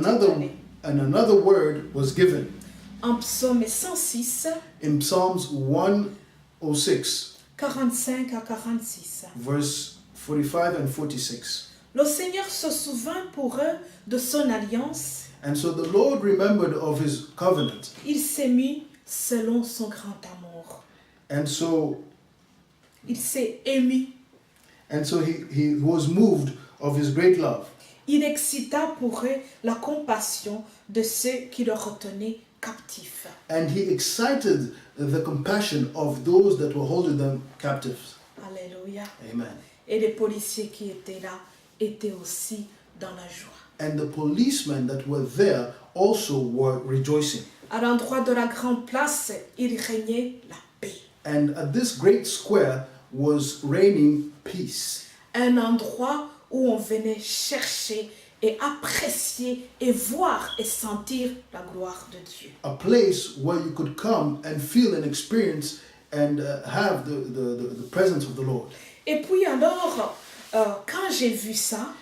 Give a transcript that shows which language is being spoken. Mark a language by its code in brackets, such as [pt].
[fr] été donnée. [en] another word was given [fr] En psaume 106, [en] in Psalms 106, [fr] 45 à 46. [en] verse 45 and 46. [fr] Le Seigneur se souvint pour eux de son alliance. [en] And so the Lord remembered of his covenant. [fr] Il s'est mis selon son grand amour. [en] And so [fr] Il s'est ému. [en] he was moved of his great love. [fr] Il excita pour eux la compassion de ceux qui le retenaient captifs. [en] And he excited the compassion of those that were holding them captives. [fr] Alléluia. [en] Amen. [fr] Et les policiers qui étaient là étaient aussi dans la joie. [en] And the policemen that were there also were rejoicing. [fr] À l'endroit de la grande place, il régnait la paix. [en] And at this great square was reigning peace. [fr] Un endroit où on venait chercher et apprécier et voir et sentir la gloire de Dieu. [en] A place where you could come and feel and experience and have the presence of the Lord. [fr] Et puis alors, quand j'ai vu ça,